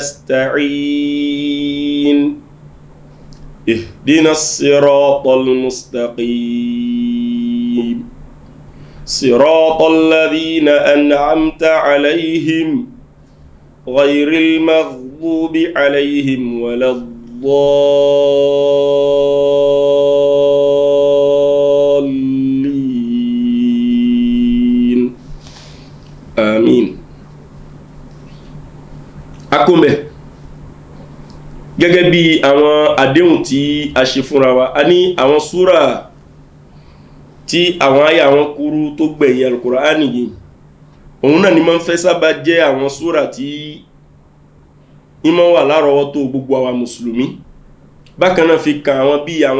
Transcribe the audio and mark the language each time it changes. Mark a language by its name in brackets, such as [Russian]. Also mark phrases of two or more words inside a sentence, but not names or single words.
[Arabic] نستعين اهدنا الصراط المستقيم صراط الذين أنعمت عليهم غير المغضوب عليهم ولا الضالين آمين. [Yoruba] Akume gẹ́gẹ́ bí àwọn àdéhùn tí a ṣe fúnra wa a ní àwọn súrà tí àwọn àyà wọn kúrú tó gbẹ̀yìn Al-Qur'ani yìí òun náà ni máa ń fẹ́ sábà jẹ́ àwọn súrà tí ìmọ̀ wà lárọ̀ọ́wọ́tó gbogbo àwa mùsùlùmí bákan náà fi kan àwọn bí àwọn